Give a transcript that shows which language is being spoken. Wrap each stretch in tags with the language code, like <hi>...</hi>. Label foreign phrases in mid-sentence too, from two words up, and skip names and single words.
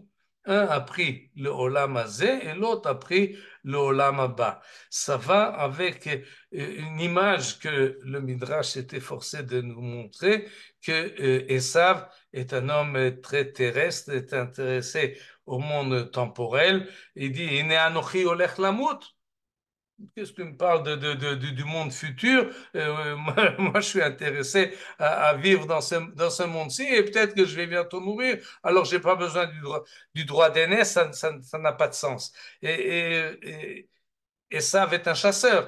<fr>Un a pris le</fr> <he>עולם הזה</he> <fr>et l'autre a pris le</fr> <he>עולם הבא.</he> <fr>Ça va avec une image que le Midrash était forcé de nous montrer, que Esav est un homme très terrestre, est intéressé au monde temporel. Il dit,</fr> <he>הנה אנכי הולך למות.</he> <fr>Qu'est-ce que tu me parles du monde futur? Moi, je suis intéressé à vivre dans ce monde-ci et peut-être que je vais bientôt mourir. Alors, je n'ai pas besoin du droit d'aînesse, ça n'a pas de sens. Esav est un chasseur.</fr>